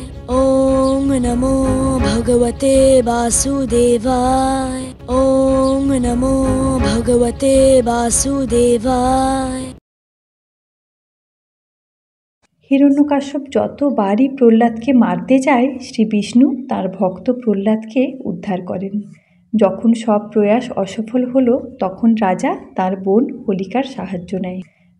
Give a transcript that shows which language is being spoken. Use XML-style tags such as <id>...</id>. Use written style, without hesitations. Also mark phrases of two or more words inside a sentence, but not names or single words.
<sa>ओम नमो भगवते वासुदेवाय। ओम नमो भगवते वासुदेवाय।</sa> <bn>হিরণ্যকাশ্যপ যতবারই প্রহ্লাদকে মারতে যায়, শ্রী বিষ্ণু তার ভক্ত প্রহ্লাদকে উদ্ধার করেন। যখন সব প্রয়াস অসফল হলো, তখন রাজা তার বোন হোলিকার সাহায্য নেয়।</bn>